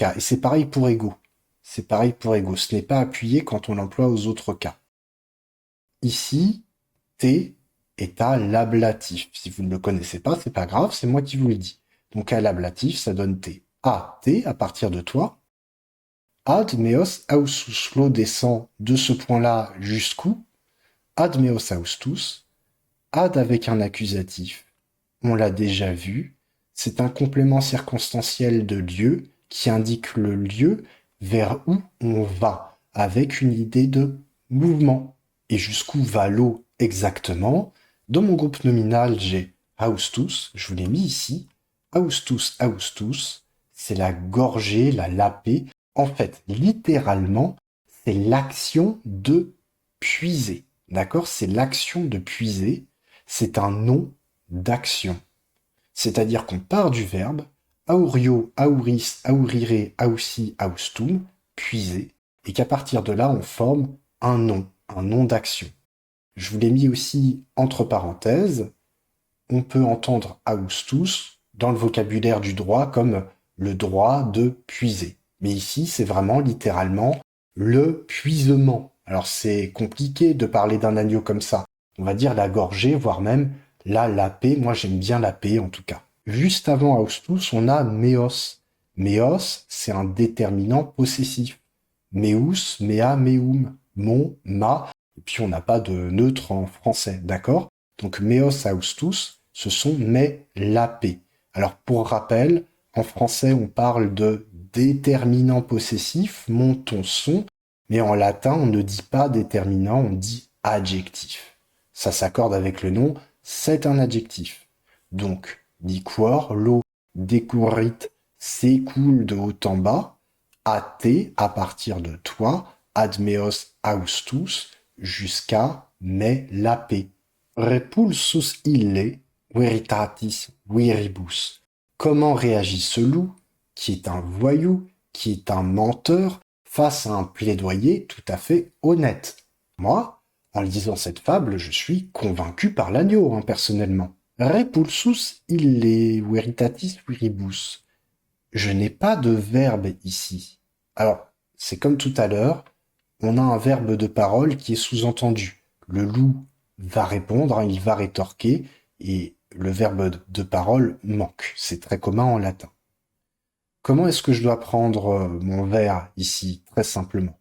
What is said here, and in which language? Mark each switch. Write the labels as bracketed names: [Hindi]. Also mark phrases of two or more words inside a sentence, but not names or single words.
[French] Et c'est pareil pour ego. C'est pareil pour ego. Ce n'est pas appuyé quand on l'emploie aux autres cas. Ici, T est à l'ablatif. Si vous ne le connaissez pas, c'est pas grave, c'est moi qui vous le dis. Donc à l'ablatif, ça donne T. A, T, à partir de toi. [Latin] Ad meos ausus, [French] l'eau descend de ce point-là jusqu'où? [Latin] Ad meos austus. [French] Ad avec un accusatif. On l'a déjà vu. C'est un complément circonstanciel de lieu qui indique le lieu vers où on va, avec une idée de mouvement. Et jusqu'où va l'eau exactement? Dans mon groupe nominal, j'ai haustus, je vous l'ai mis ici. Haustus, haustus, c'est la gorgée, la laper. En fait, littéralement, c'est l'action de puiser. D'accord? C'est l'action de puiser. C'est un nom d'action. C'est-à-dire qu'on part du verbe [Latin] aurio, auris, aurire, ausi, austum, [French] puiser, et qu'à partir de là, on forme un nom d'action. Je vous l'ai mis aussi entre parenthèses. On peut entendre austus dans le vocabulaire du droit comme le droit de puiser. Mais ici, c'est vraiment littéralement le puisement. Alors c'est compliqué de parler d'un agneau comme ça. On va dire la gorgée, voire même la lapée. Moi, j'aime bien lapée en tout cas. Juste avant austus, on a meos. Meos, c'est un déterminant possessif. [Latin] Meus, mea, meum, [French] mon, ma. Et puis on n'a pas de neutre en français, d'accord? Donc [Latin] meos austus, [French] ce sont mes lapés. Alors pour rappel, en français on parle de déterminant possessif, mon, ton, son, mais en latin on ne dit pas déterminant, on dit adjectif. Ça s'accorde avec le nom, c'est un adjectif. Donc, liquor, l'eau décourit, s'écoule de haut en bas, à partir de toi, [Latin] ad meos austus, [French] jusqu'à me lapé. [Latin] Repulsus ille, veritatis viribus. [French] Comment réagit ce loup, qui est un voyou, qui est un menteur, face à un plaidoyer tout à fait honnête? Moi, en lisant cette fable, je suis convaincu par l'agneau, personnellement. [Latin] Repulsus ille veritatis viribus. [French] je n'ai pas de verbe ici. Alors, c'est comme tout à l'heure, on a un verbe de parole qui est sous-entendu. Le loup va répondre, hein, il va rétorquer, et le verbe de parole manque. C'est très commun en latin. Comment est-ce que je dois prendre mon verbe ici, très simplement?